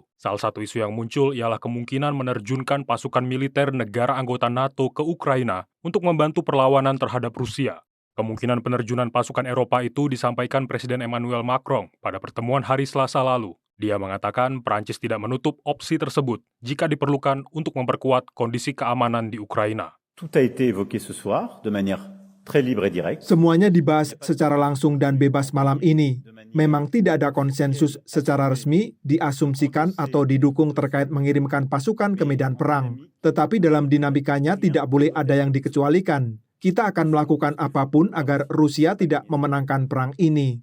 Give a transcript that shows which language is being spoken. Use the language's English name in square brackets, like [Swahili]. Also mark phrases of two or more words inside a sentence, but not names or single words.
[Indonesian] Salah satu isu yang muncul ialah kemungkinan menerjunkan pasukan militer negara anggota NATO ke Ukraina untuk membantu perlawanan terhadap Rusia. Kemungkinan penerjunan pasukan Eropa itu disampaikan Presiden Emmanuel Macron pada pertemuan hari Selasa lalu. Dia mengatakan Prancis tidak menutup opsi tersebut jika diperlukan untuk memperkuat kondisi keamanan di Ukraina. [French] Tout a été évoqué ce soir de manière très libre et direct. [Indonesian] Semuanya dibahas secara langsung dan bebas malam ini. Memang tidak ada konsensus secara resmi, diasumsikan atau didukung terkait mengirimkan pasukan ke medan perang. Tetapi dalam dinamikanya tidak boleh ada yang dikecualikan. Kita akan melakukan apapun agar Rusia tidak memenangkan perang ini.